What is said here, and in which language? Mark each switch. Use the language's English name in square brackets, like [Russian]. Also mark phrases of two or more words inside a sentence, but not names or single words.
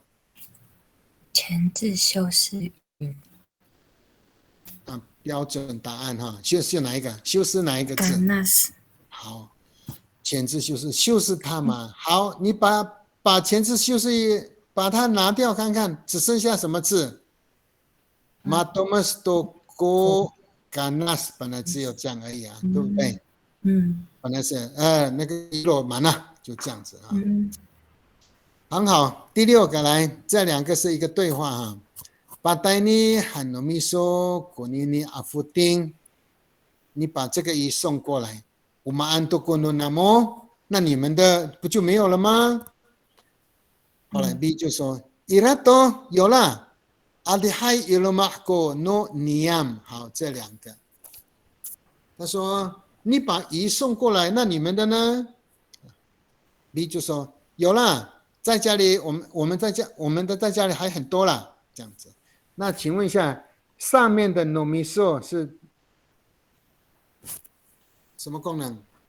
[Chinese] 前置修饰语。啊，标准答案哈，修饰哪一个？修饰哪一个字？ ganas。好，前置修饰它嘛。好，你把前置修饰把它拿掉看看，只剩下什么字 ？ [Amis] Matomas to go ganas [Chinese] 本来只有这样而已啊，对不对？本来是那个鱼箩满了，就这样子啊。很好，第6个来，这2个是一个对话哈。 [Amis] Patani hanomiso kunini afuting， [Chinese] 你把这个鱼送过来。 [Amis] Umaan to kununamo， [Chinese] 那你们的不就没有了吗？后来 B 就说 Irato 有了 ， [Amis] Adihai ilomahko no niam。 [Chinese] 好，这2个。他说你把鱼送过来，那你们的呢 ？B 就说有了。在家里，我们在家里还很多啦，这样子。那请问一下，上面的 nomiso 是什么功能？